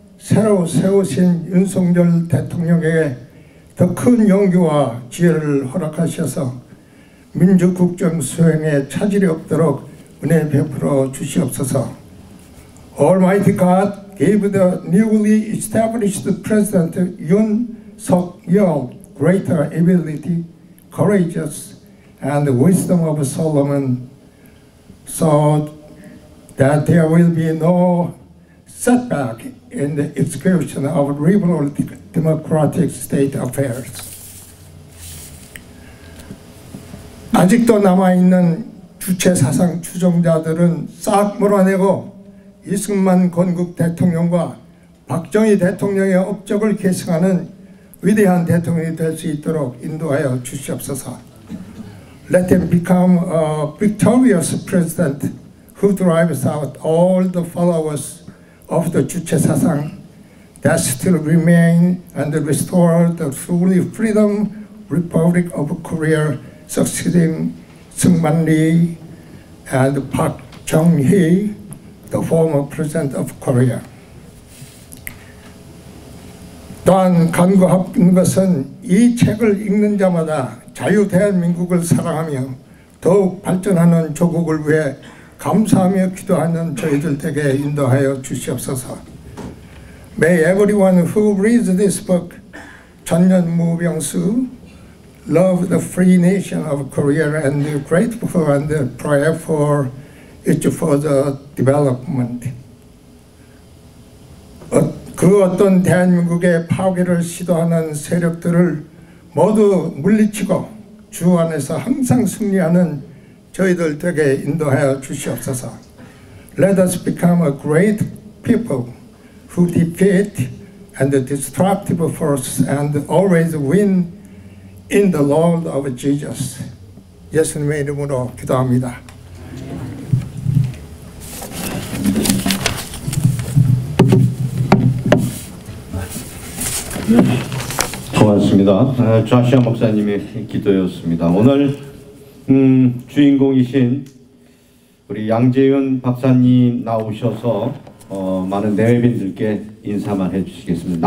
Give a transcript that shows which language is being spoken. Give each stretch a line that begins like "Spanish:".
Korean: 새로 세우신 윤석열 대통령에게 더 큰 용기와 지혜를 허락하셔서 민주국정 수행에 차질이 없도록 은혜 베풀어 주시옵소서.
English: Almighty God gave the newly established President Yoon Suk-yeol greater ability, courageous, and the wisdom of Solomon, so that there will be no setback in the execution of liberal democratic state affairs.
Korean: 아직도 남아있는 주체사상 추종자들은 싹 몰아내고 이승만 건국 대통령과 박정희 대통령의 업적을 계승하는 위대한 대통령이 될 수 있도록 인도하여 주시옵소서.
English: Let him become a victorious president who drives out all the followers of the 주체사상 that still remain and restore the truly freedom Republic of Korea, succeeding Syngman Rhee and Park Chung-hee, the former president of Korea.
Korean: 또한 간구하는 것은 이 책을 읽는 자마다 자유 대한민국을 사랑하며 더욱 발전하는 조국을 위해 감사하며 기도하는 저희들 되게 인도하여 주시옵소서.
English: May everyone who reads this book, 전년무병수, love the free nation of Korea and be grateful and pray for its further development.
Korean: 그 어떤 대한민국의 파괴를 시도하는 세력들을 모두 물리치고 주 안에서 항상 승리하는 저희들 되게 인도하여 주시옵소서.
English: Let us become a great people who defeat and the destructive force and always win in the Lord of Jesus.
Korean: 예수님의 이름으로 기도합니다. 고맙습니다. 좌시아 목사님의 기도였습니다. 오늘 주인공이신 우리 양재윤 박사님 나오셔서 많은 내외빈들께 인사만 해주시겠습니다.